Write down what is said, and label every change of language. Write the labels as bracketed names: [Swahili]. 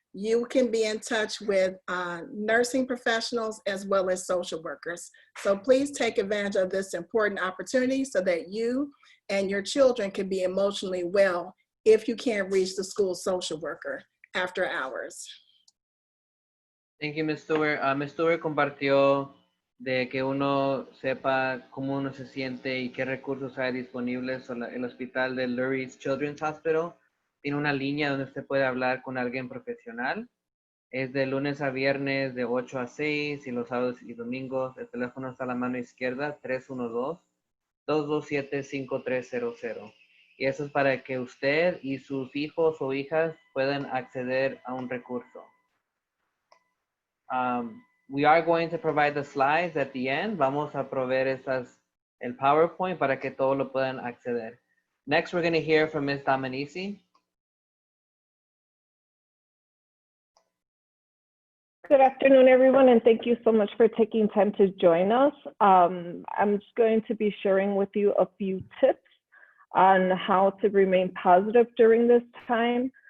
[English] you can be in touch with nursing professionals as well as social workers. So please take advantage of this important opportunity so that you and your children can be emotionally well if you can't reach the school social worker after hours. Thank you, Ms. Stewart. Ms. [Spanish] Stewart compartió de que uno sepa cómo uno se siente y qué recursos hay disponibles. El hospital de Lurie's Children's Hospital tiene una línea donde usted puede hablar con alguien profesional. Es de lunes a viernes de 8 a 6 y los sábados y domingos. El teléfono está a la mano izquierda, 312-227-5300. Y eso es para que usted y sus hijos o hijas puedan acceder a un recurso. [English] We are going to provide the slides at the end. [Spanish] Vamos a proveer el PowerPoint para que todos lo puedan acceder. [English] Next, we're going to hear from Ms. Dominici. Good afternoon, everyone, and thank you so much for taking time to join us. I'm just going to be sharing with you a few tips on how to remain positive during this time.